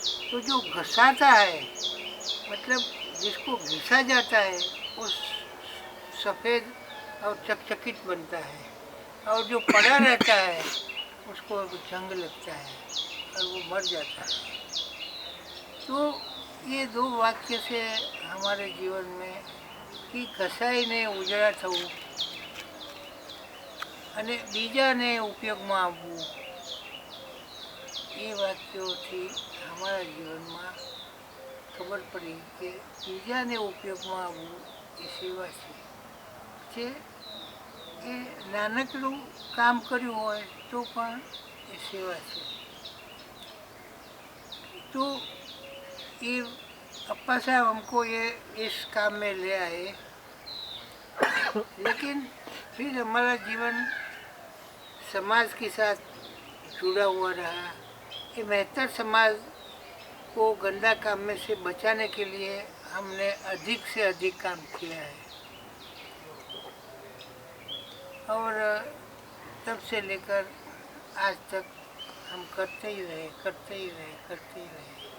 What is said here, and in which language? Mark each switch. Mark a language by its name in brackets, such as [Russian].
[Hindi] तो जो घसाता है मतलब जिसको घिसा जाता है वो सफ़ेद और चकचकित बनता है, और जो पड़ा रहता है उसको जंग लगता है और वो मर जाता है। तो ये दो वाक्य से हमारे जीवन में कि कसाई ने उजड़ा [Gujarati] થવું અને બીજાને ઉપયોગમાં આવવું, એ વાક્યોથી અમારા જીવનમાં ખબર પડી કે બીજાને ઉપયોગમાં આવવું એ સેવા છે। જે એ નાનકડું કામ કર્યું હોય તો પણ એ સેવા છે। [Hindi] तो ये अप्पा साहब हमको ये इस काम में ले आए, लेकिन फिर हमारा जीवन समाज के साथ जुड़ा हुआ रहा। ये बेहतर समाज को गंदा काम में से बचाने के लिए हमने अधिक से अधिक काम किया है और तब से लेकर आज तक हम करते ही रहे, करते ही रहे, करते ही रहे।